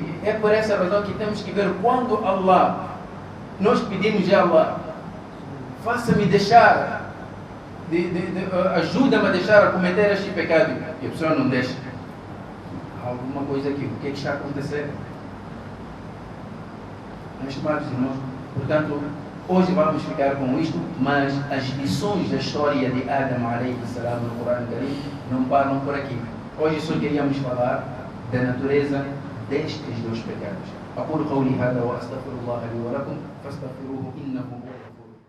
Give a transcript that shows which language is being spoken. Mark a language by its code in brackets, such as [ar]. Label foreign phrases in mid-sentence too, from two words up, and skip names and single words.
[pt] É por essa razão que temos que ver quando Allah, nós pedimos a Allah, faça-me deixar, ajuda-me a deixar a cometer este pecado. E a pessoa não deixa. Há alguma coisa aqui, o que é que está acontecendo? Meus estimados irmãos, portanto, hoje vamos ficar com isto, mas as lições da história de Adam [ar] عليه السلام [pt] no Corão Karim não param por aqui. Hoje só queríamos falar da natureza destes dois pecados. [ar] أقول قولي هذا وأستغفر الله لي ولكم فاستغفروه إنه هو